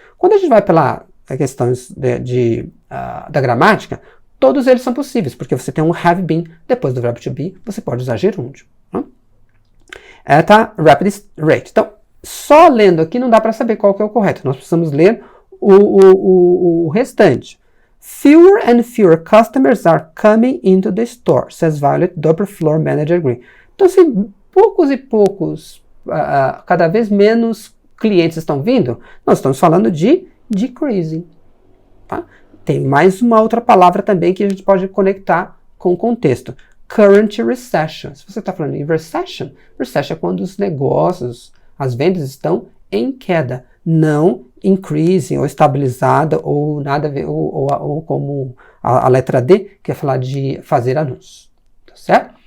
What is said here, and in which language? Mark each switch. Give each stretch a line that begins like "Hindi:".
Portuguese: Quando a gente vai pela questões da gramática, todos eles são possíveis, porque você tem um have been, depois do verbo to be, você pode usar gerúndio.
English: Rapid rate.
Portuguese: Então, só lendo aqui não dá para saber qual que é o correto. Nós precisamos ler o restante.
English: Fewer and fewer customers are coming into the store, says Violet, upper floor manager Green.
Portuguese: Então, se poucos e poucos, cada vez menos clientes estão vindo, nós estamos falando de decreasing. Tá? Tem mais uma outra palavra também que a gente pode conectar com o contexto.
English: Current recession.
Portuguese: Se você está falando em recession é quando os negócios, as vendas estão em queda, não increasing ou estabilizada ou nada a ver, ou como a letra D, que é falar de fazer anúncios. Tá certo?